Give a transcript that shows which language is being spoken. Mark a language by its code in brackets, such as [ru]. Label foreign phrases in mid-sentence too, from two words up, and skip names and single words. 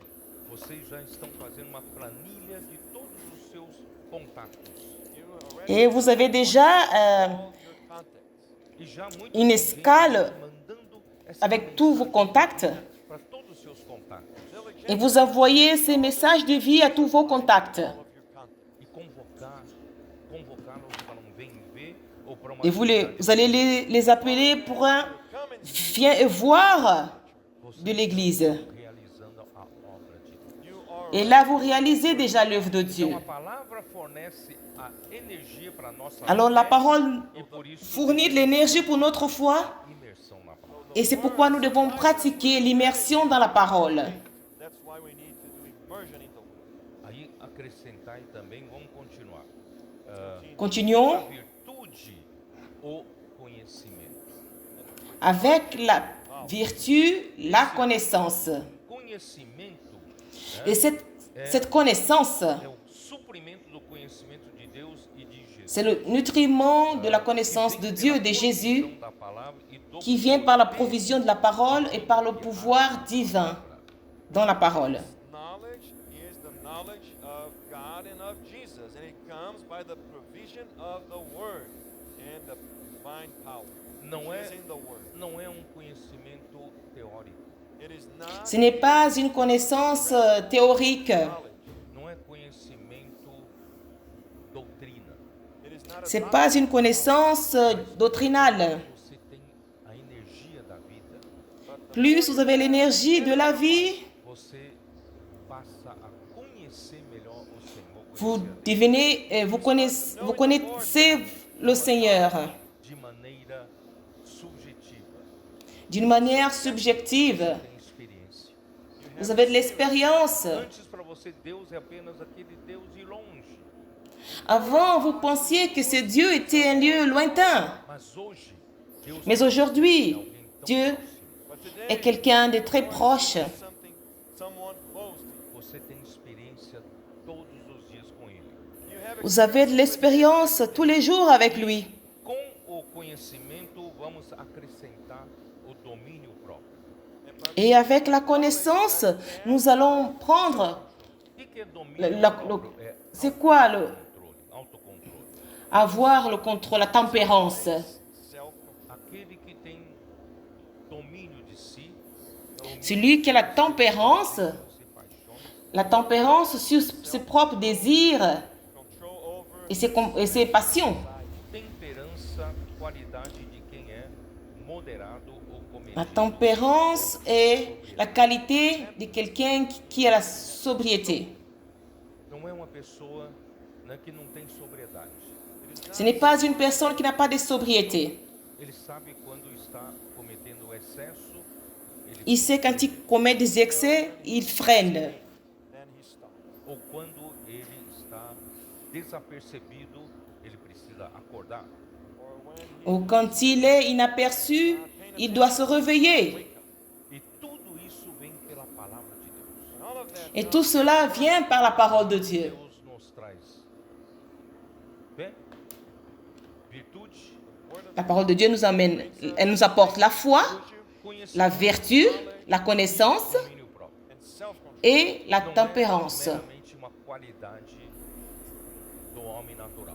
[pt] vocês já estão fazendo uma planilha de todos os seus contatos. [en] You already [fr] et vous avez déjà [en] all your contacts. [pt] E já muito [fr] une escale [pt] mandando essa [fr] avec tous vos contacts [pt] para todos os seus contatos [fr] et vous envoyez ces messages de vie à tous vos contacts. [en] All of your contacts. [pt] e convocá-los para um vem e ver ou para uma [fr] Et vous [pt] atividade. [fr] allez les appeler pour un [en] Come and [fr] viens et voir [pt] Vocês [fr] de l'Église. [pt] estão realizando a obra de Deus. [en] you are [fr] Et là, vous réalisez déjà l'œuvre de Dieu. [pt] Então a palavra fornece a energia para a nossa [fr] Alors la [pt] fé, [fr] parole [pt] e por isso [fr] fournit de l'énergie pour notre foi [pt] imersão na palavra. [fr] et c'est pourquoi nous devons pratiquer l'immersion dans la parole. [en] that's why we need to do immersion in the word. [pt] Aí acrescentar também, vamos continuar. [fr] Continuons [pt] A virtude, o conhecimento. [fr] avec la vertu, la connaissance. [pt] Conhecimento [fr] Et cette connaissance, [pt] é o suprimento do conhecimento de Deus e de Jesus. [fr] c'est le nutriment de la connaissance de Dieu et de Jésus [pt] Então, da palavra e do [fr] qui vient par la provision de la parole et par le pouvoir divin dans la parole. [en] Knowledge is the knowledge of God and of Jesus, and it comes by the provision of the word and the divine power. [pt] Não [en] which [pt] é, [en] is in the word. [pt] não é um conhecimento teórico. [en] It is not [fr] Ce n'est pas une connaissance théorique, [en] knowledge. [pt] Não é conhecimento doutrina. [en] It is not a [fr] c'est [en] knowledge. [fr] pas une connaissance doctrinale. [pt] Você tem a energia da vida. [fr] Plus vous avez l'énergie de la vie, [pt] Você passa a conhecer melhor o Senhor. [fr] vous [pt] conhecer [fr] devenez, vous connaissez le Seigneur [pt] de maneira subjetiva. [fr] d'une manière subjective. [pt] Tem experiência. [fr] Vous avez de l'expérience. [pt] Antes para você Deus é apenas aquele Deus de longe. [fr] Avant, vous pensiez que ce Dieu était un lieu lointain. [pt] Mas hoje Deus [fr] Mais aujourd'hui, [pt] é alguém tão [fr] Dieu [pt] próximo. [en] But [fr] est quelqu'un de très proche. [en] Someone close to you. [pt] Você tem experiência todos os dias com Ele. [en] You have [fr] Vous avez de l'expérience tous les jours avec lui. [pt] Com o conhecimento, vamos acrescentar o domínio próprio. [fr] Et avec la connaissance, nous allons prendre... [pt] O que é domínio [fr] Le- [pt] próprio? É [fr] c'est quoi le... [pt] autocontrole. [fr] Avoir le contrôle, la tempérance. [en] self-control. [pt] Aquele que tem domínio de si, [fr] Celui qui a [pt] se paixona, [fr] la tempérance sur ses propres désirs [en] Control over [fr] et ses passions. [pt] temperança, qualidade de quem é moderado ou [fr] La [pt] comedido. [fr] tempérance est la qualité de quelqu'un qui a la sobriété. [pt] Não é uma pessoa, né, que não tem sobriedade. [fr] Ce n'est pas une personne qui n'a pas de sobriété. [pt] Ele sabe quando está cometendo excesso, ele [fr] Il sait quand il commet des excès, il freine. [en] then he stops. [pt] ou quando ele está desapercebido, ele precisa acordar. [en] Or when he [fr] Ou quand il est inaperçu, il doit se réveiller. [pt] E tudo isso vem pela palavra de Deus. [en] and all of that [fr] Et tout cela vient par la parole de Dieu. [pt] Deus nos traz fé, virtude, [fr] La parole de Dieu nous amène, elle nous apporte la foi, la [pt] conhecimento, [fr] vertu, la connaissance [pt] domínio próprio. [en] and self-control. [fr] et la [pt] Não [fr] tempérance. [pt] é meramente uma qualidade do homem natural.